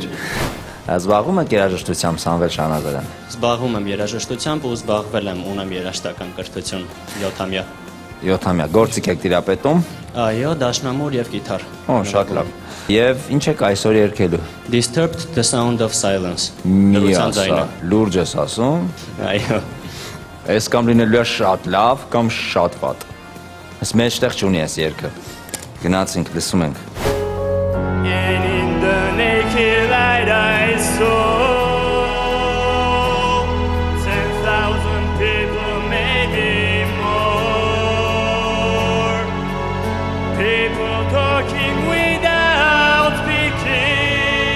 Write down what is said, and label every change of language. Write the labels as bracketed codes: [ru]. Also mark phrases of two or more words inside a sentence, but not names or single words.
[hy] Զբաղվում եք երաժշտությամբ Սամվել Շանազարյան։ Զբաղվում եմ երաժշտությամբ ու զբաղվել եմ ունեմ երաժշտական կրթություն 7-ամյա։ 7-ամյա գործիք եք տիրապետում։ Այո, դաշնամուր եւ գիտար։ Օ, շատ լավ։ Եվ ինչ եք այսօր երգելու։ Disturbed the sound of silence։ Լուրջ ես ասում։ Այո։ Այս կամ լինելու է շատ լավ կամ շատ վատ։ Այս մեջտեղ չունի այս երգը։ Գնացինք, լսում ենք։ [en] And in the naked light I saw 10,000 people, maybe more. People talking without speaking.